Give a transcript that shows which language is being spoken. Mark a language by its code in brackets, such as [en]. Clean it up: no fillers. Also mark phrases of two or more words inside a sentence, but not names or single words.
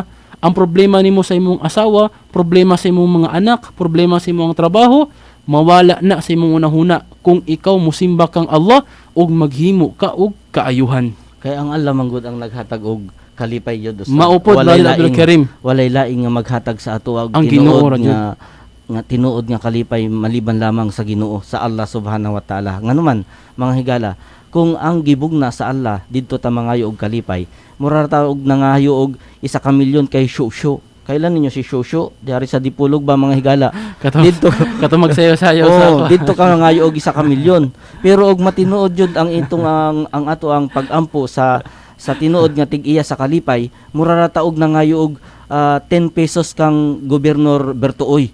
[ceb] Ang problema nimo sa imong asawa, problema sa imong mga anak, problema sa imong trabaho, mawala na sa imong unahuna kung ikaw musimba kang Allah ug maghimo ka og kaayuhan. Kaya ang Allah manggod ang naghatag og kalipay yun. Maupod ba Abdul Kareem? Walay laing nga maghatag sa ato ang Ginoo nga tinuod nga kalipay maliban lamang sa Ginoo, sa Allah [ar] سُبْحَانَهُ وَتَعَالَىٰ. [ceb] Nganuman mga higala, kung ang gibugna sa Allah didto ta mangayo og kalipay, mura ta og nangayo og 1 ka milyon kay Shosho. Kailan ninyo si Shosho? Diari sa Dipolog ba mga higala? Didto kato magsayo-sayo sa didto ka nangayo og 1 ka milyon. Pero og matinuod jud ang itong ang ato ang pagampo sa tinuod nga tig-iya sa kalipay, mura ra ta og nangayo og 10 pesos kang Gobernador Bertooy.